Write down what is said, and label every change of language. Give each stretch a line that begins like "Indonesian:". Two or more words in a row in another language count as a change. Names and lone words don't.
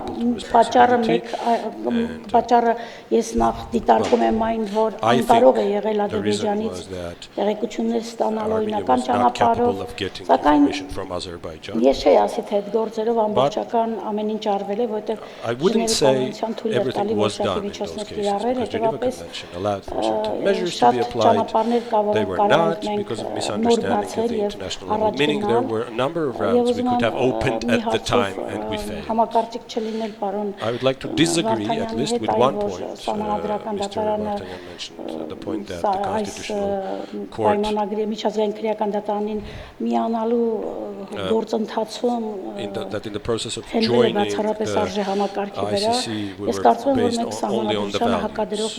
Armenian: պատճառը ես նախ դիտարկում եմ այն, որ անկարող է եղել Ադրբեջանից տեղեկություններ ստանալ օրինական ճանապարհով, սակայն ես չէի ասի, թե այդ գործերով ամբողջական ամեն ինչ արվել է, որովհետեւ Ժնևի կոնվենցիան թույլ է տալի որոշակի միջոցներ կիրառել, հետեւաբար շատ ճանապարհներ կա,
English: They were not because of misunderstanding of the international law, meaning there were a number of routes we could have opened at the time and we failed. I would like to disagree at least with one point. Mr. Vartanyan mentioned the point that the Constitutional Court that in the process of joining the ICC we were based only on the values.